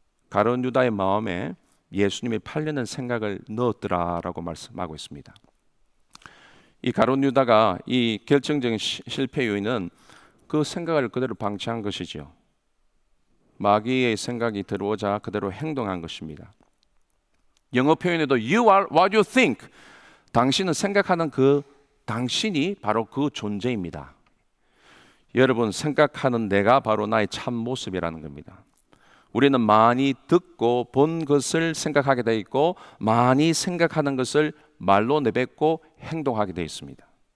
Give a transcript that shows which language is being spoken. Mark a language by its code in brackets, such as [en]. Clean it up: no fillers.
[ko] 가룟 유다의 마음에 예수님이 팔려는 생각을 넣었더라라고 말씀하고 있습니다. 이 가룟 유다가 이 결정적인 실패 요인은 그 생각을 그대로 방치한 것이죠. 마귀의 생각이 들어오자 그대로 행동한 것입니다. 영어 표현에도 [en] You are what you think. [ko] 당신은 생각하는 그 당신이 바로 그 존재입니다. 여러분, 생각하는 내가 바로 나의 참 모습이라는 겁니다. 우리는 많이 듣고 본 것을 생각하게 되어 있고 많이 생각하는 것을 말로 내뱉고 행동하게 되어 있습니다.